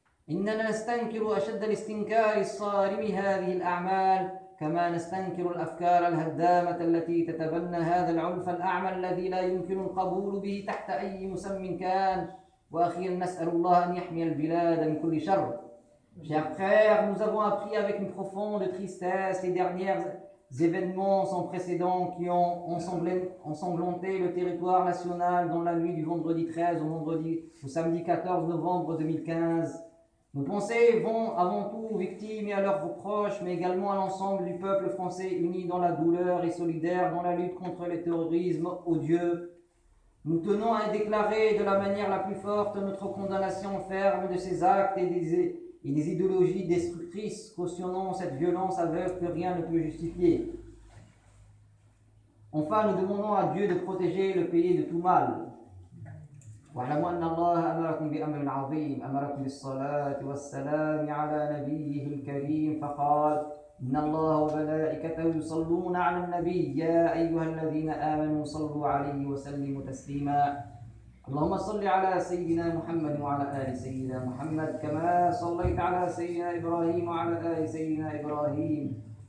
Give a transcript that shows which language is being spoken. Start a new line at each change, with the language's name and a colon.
Arabic: إننا نستنكر أشد الاستنكار الصارم هذه الأعمال كما نستنكر الأفكار الهدامة التي تتبنى هذا العنف الأعمى الذي لا يمكن القبول به تحت أي مسمى كان وأخيراً نسأل الله أن يحمي البلاد من كل شر.
French: Chers frères, nous avons appris avec une profonde tristesse les dernières événements sans précédent qui ont ensanglanté le territoire national dans la nuit du vendredi 13 au vendredi au samedi 14 novembre 2015. Nos pensées vont avant tout aux victimes et à leurs proches, mais également à l'ensemble du peuple français uni dans la douleur et solidaire dans la lutte contre le terrorisme odieux. Nous tenons à déclarer de la manière la plus forte notre condamnation ferme de ces actes et des idéologies destructrices cautionnant cette violence aveugle que rien ne peut justifier. Enfin, nous demandons à Dieu de protéger le pays de tout mal.
Arabic: واعلموا أن الله أمركم بأمر عظيم أمركم بالصلاة والسلام على نبيه الكريم فقال إن الله وملائكته يصلون على النبي يا أيها الذين آمنوا صلوا عليه وسلموا تسليما اللهم صل على سيدنا محمد وعلى آل سيدنا محمد كما صليت على سيدنا إبراهيم وعلى آل سيدنا إبراهيم